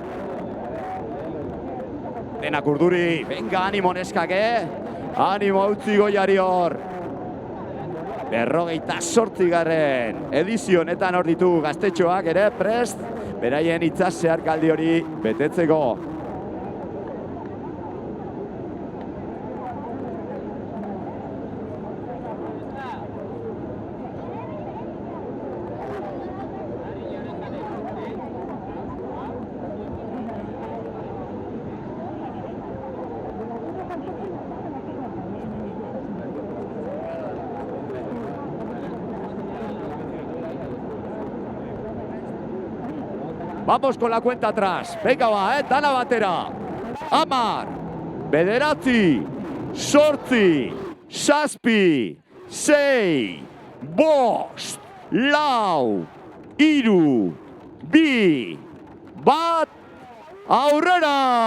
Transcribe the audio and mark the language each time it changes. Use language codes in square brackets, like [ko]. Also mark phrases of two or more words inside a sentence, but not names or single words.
[eu] Denak urduri, venga, animo neskake, animo utzi goiari hor. 58. edizio honetan hor ditu gaztetxoak ere prest, beraien itzaz zeharkaldi hori betetzeko. [es] Vamos con la cuenta atrás. Venga va, [eu] dana batera. 10, 9, 8, 7, 6, 5, 4, 3, 2, 1, aurrera!